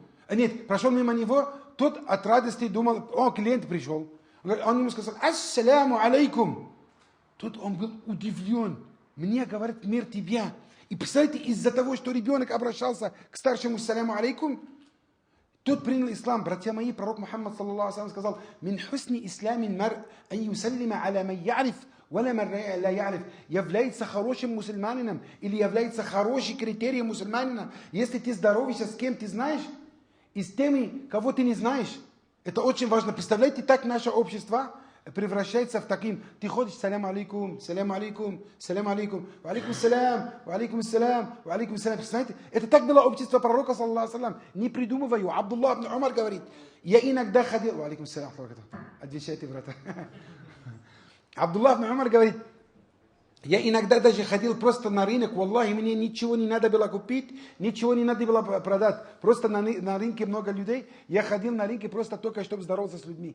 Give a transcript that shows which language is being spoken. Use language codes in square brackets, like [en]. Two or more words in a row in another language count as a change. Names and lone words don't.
[ru] Нет, прошел мимо него, тот от радости думал, клиент пришел. Он ему сказал, [ar] السلام عليكم. [ru] Тут он был удивлен. Мне говорит, мир тебя. И представляете, из-за того, что ребенок обращался к старшему [ar] سلام عليكم, [ru] тот принял ислам. Братья мои, пророк Мухаммад [ar] صلى الله عليه [ru] сказал, [ar] «من حسن إسلام المرء أن يسلم على من يعرف، ولا من لا يعرف». [ru] Является хорошим мусульманином или является хорошим критерием мусульманина, если ты здороваешься с кем ты знаешь, и с теми, кого ты не знаешь. Это очень важно. Представляете, так наше общество превращается в таким. Ты ходишь, [ar] سلام عليكم، سلام عليكم، سلام عليكم، وعليكم السلام، وعليكم السلام، وعليكم السلام. [ru] Представляете, это так было общество пророка, [ar] صلى الله عليه وسلم. [ru] Не придумываю. Абдуллах ибн Умар говорит, я иногда ходил, [ar] وعليكم السلام, [ru] отвечайте, брата. Абдуллах ибн Умар говорит, я иногда даже ходил просто на рынок, валлахи, мне ничего не надо было купить, ничего не надо было продать. Просто на рынке много людей. Я ходил на рынке просто только, чтобы здороваться с людьми.